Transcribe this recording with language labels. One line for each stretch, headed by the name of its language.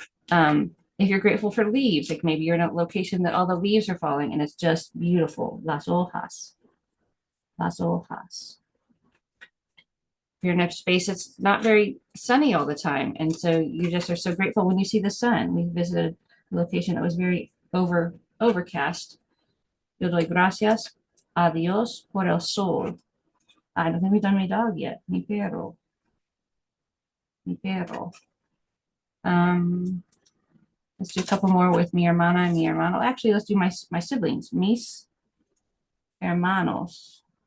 English: If you're grateful for leaves, like maybe you're in a location that all the leaves are falling and it's just beautiful.
Spanish: Las hojas. Las hojas.
English: If you're in a space it's not very sunny all the time, and so you just are so grateful when you see the sun. We visited a location that was very overcast.
Spanish: Yo doy gracias a Dios por el sol.
English: I don't think we've done my dog yet.
Spanish: Mi perro. Mi perro.
English: Let's do a couple more with
Spanish: mi hermana
English: and
Spanish: mi hermano.
English: Actually, let's do my siblings.
Spanish: Mis hermanos.